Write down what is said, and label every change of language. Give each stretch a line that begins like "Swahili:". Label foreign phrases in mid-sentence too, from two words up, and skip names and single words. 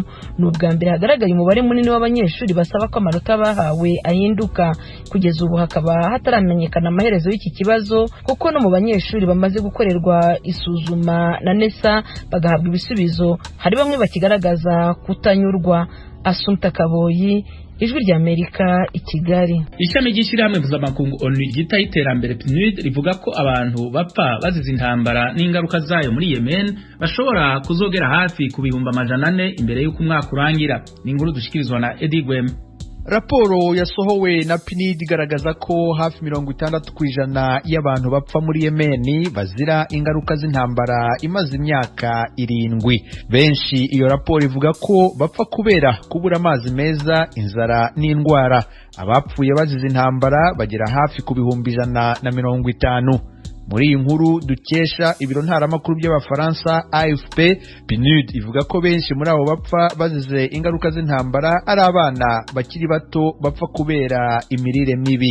Kinyarwanda: Ni ubwa mbere hagaragaye umubare munini w'abanyeshuri basaba ko amanota bahawe ahinduka. Kugeza ubu hakaba hataramenyekana amaherezo y'iki kibazo kuko no mu banyeshuri bamaze gukorerwa isuzuma na NESA bagahabwa ibisubizo hari bamwe bakigaragaza kutanyurwa. Assumpta Kaboyi, Ijwi ry'Amerika, i Kigali.
Rundi: Ishami ry'ishyirahamwe mpuzamakungu ONU ryitaho iterambere PNUD rivuga ko abantu bapfa bazize intambara n'ingaruka zayo muri Yemen bashobora kuzogera hafi ku bihumbi 400 imbere y'uko umwaka urangira. Ni inkuru dushikirizwa na Eddie Gwem. Raporo yasohowe na PNUD igaragaza ko hafi 60% y'abantu bapfa muri Yemen bazira ingaruka z'intambara imaze imyaka 7. Benshi iyo raporo ivuga ko bapfa kubera kubura amazi meza, inzara n'indwara. Abapfuye bazize intambara bagera hafi ku bihumbi 150. Muri iyi nkuru dukesha ibiro ntaramakuru by'Abafaransa AFP, PNUD ivuga ko benshi muri abo bapfa bazize ingaruka z'intambara ari abana bakiri bato bapfa kubera imirire mibi.